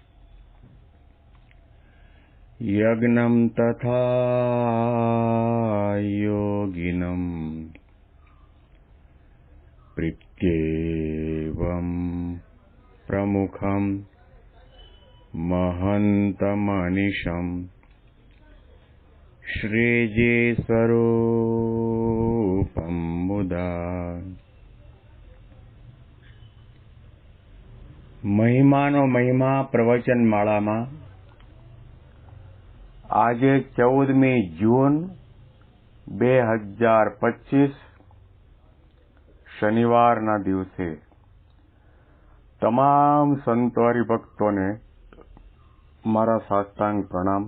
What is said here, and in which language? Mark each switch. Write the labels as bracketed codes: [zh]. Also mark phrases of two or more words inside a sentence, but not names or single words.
[sa] यज्ञं तथा योगिनं प्रीत्येवं प्रमुखं महन्तमनिशं श्रीजी स्वरूपं मुदा [gu] મહિમાનો મહિમા પ્રવચન માળામાં આજે 14મી જૂન 2025 શનિવારના દિવસે તમામ સંતો હરિભક્તોને મારા સાષ્ટાંગ પ્રણામ.